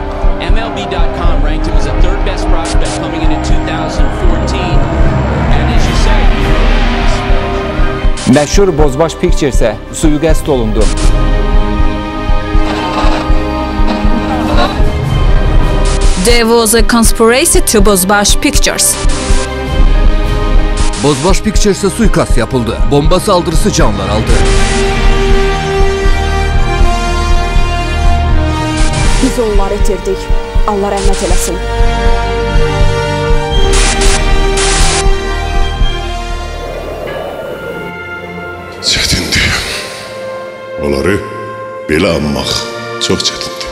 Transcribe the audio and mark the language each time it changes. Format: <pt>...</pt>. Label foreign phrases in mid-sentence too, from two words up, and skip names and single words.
<en>MLB.com ranked him as the third best prospect coming into 2014. And as you say,</en> <az>Məşhur Bozbaş Pictures'e suiqəst olundu.</az> <en>There was a conspiracy to Bozbaş Pictures.</en> <tr>Bozbaş Pictures'e suikast yapıldı. Bomba saldırısı canlar aldı.</tr> <az>Biz onları itirdik. Allah rəhmət eləsin. Çətindir. Onları belə anmaq çox çətindir.</az>